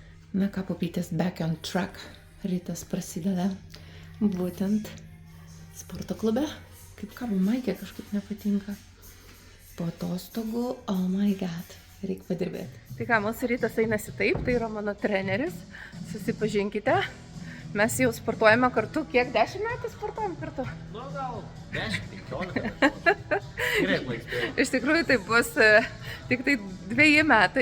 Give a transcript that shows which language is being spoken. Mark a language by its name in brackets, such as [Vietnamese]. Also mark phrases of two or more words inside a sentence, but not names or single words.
[Lithuanian] Na ką, pupytės, [English] back on track. [Lithuanian] Rytas prasideda būtent sporto klube. Kaip kabo maikė kažkaip nepatinka. Po atostogų, [English] oh my god, [Lithuanian] reikia padirbėti. Tai ką, mūsų rytas einasi taip, tai yra mano treneris. Susipažinkite. Mes jau sportuojame kartu. Kiek? 10 metų sportuojam kartu? Nu, gal 10-15 metų. Gerai laiks. Iš tikrųjų, tai bus tik tai 2 metai.